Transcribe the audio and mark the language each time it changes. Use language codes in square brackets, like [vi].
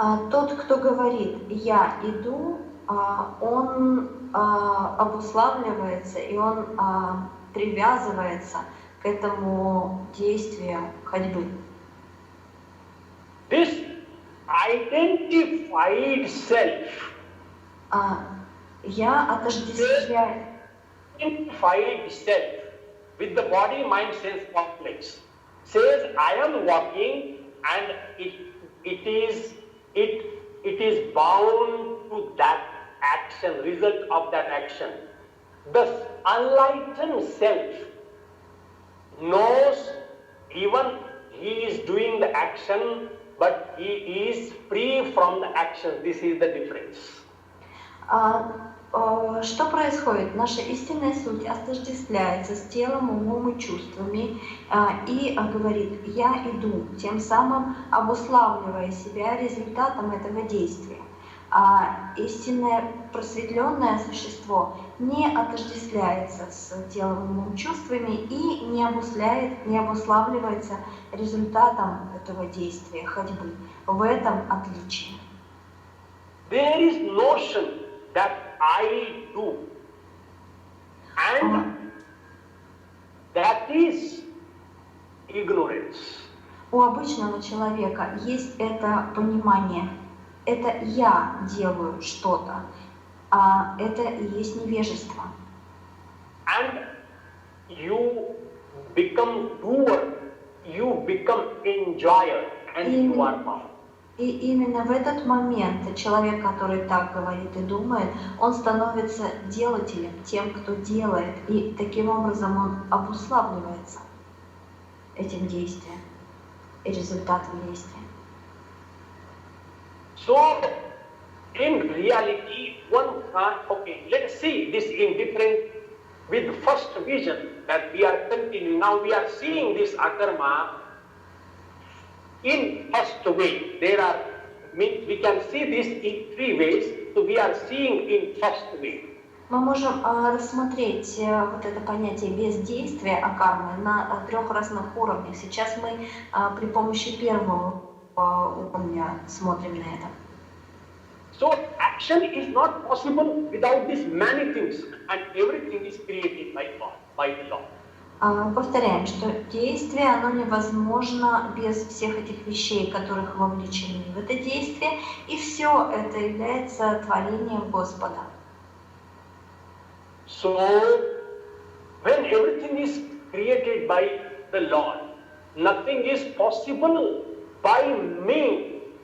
[ru] Тот, кто говорит «я иду», он обуславливается и он привязывается к этому действию ходьбы. [en] This identified self, [ru] Я отождествляю [en] identified self with the body, mind, sense complex, says, I am walking, and it is bound to that action, result of that action. The enlightened self knows even he is doing the action, but he is free from the action. This is the difference. [ru] Что происходит? Наша истинная суть отождествляется с телом, умом и чувствами и говорит «я иду», тем самым обуславливая себя результатом этого действия. А истинное просветленное существо не отождествляется с телом, умом, чувствами и не обуславливается результатом этого действия, ходьбы. В этом отличие. [en] There is notion that I do, and that is ignorance. [ru] У обычного человека есть это понимание. Это я делаю что-то, а это и есть невежество. [en] And you become doer, you become enjoyer, and you are bound. [ru] И именно в этот момент человек, который так говорит и думает, он становится делателем, тем, кто делает, и таким образом он обуславливается этим действием и результатом действия. [en] So, in reality, one can't, okay, let us see this in different, with first vision that we are continuing. Now we are seeing this akarma in first way. We can see this in three ways, so we are seeing in first way. [ru] Мы можем рассмотреть вот это понятие бездействия акармы на трех разных уровнях. Сейчас мы при помощи первого уровня смотрим на это. [en] So action is not possible without these many things, and everything is created by God, by the Lord. [ru] Повторяем, что действие, оно невозможно без всех этих вещей, которых вовлечены в это действие, и все это является творением Господа. [en] So, when everything is created by the Lord, nothing is possible by me.